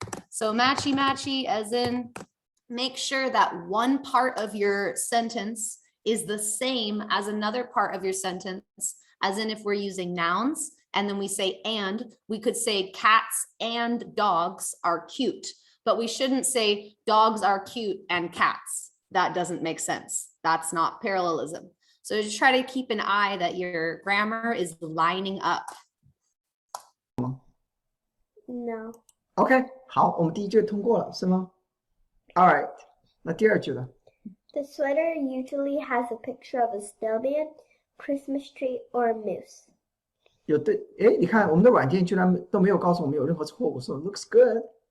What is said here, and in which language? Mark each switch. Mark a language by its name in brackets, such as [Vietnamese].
[English] So matchy as in make sure that one part of your sentence is the same as another part of your sentence, as in if we're using nouns and then we say and, we could say cats and dogs are cute, but we shouldn't say dogs are cute and cats. That doesn't make sense. That's not parallelism. So just try to keep an eye that your grammar is lining up. no [Chinese] OK， 好，我们第一句通过了，是吗 ？ [English] All right， [Chinese] 那第二句呢？ [English] The sweater usually has a picture of a snowman, Christmas tree, or a moose. [Chinese] 有对，哎，你看我们的软件居然都没有告诉我们有任何错误，说 [English] looks good